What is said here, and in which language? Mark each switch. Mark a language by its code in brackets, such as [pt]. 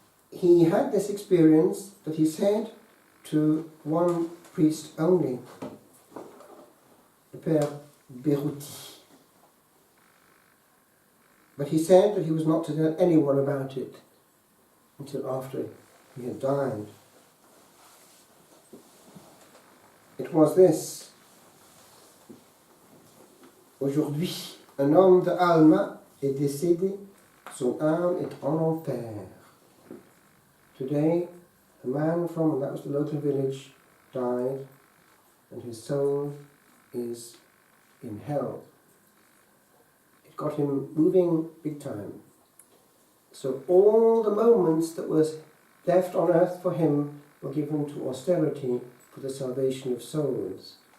[en] He had this experience that he said to one priest only, the Père Berouti. But he said that he was not to tell anyone about it until after he had died. It was this: [fr] Aujourd'hui, un homme de Alma est décédé, son âme est en enfer. [en] Today, a man from, and that was the local village, died, and his soul is in hell. It got him moving big time. So all the moments that was left on earth for him were given to austerity for the salvation of souls.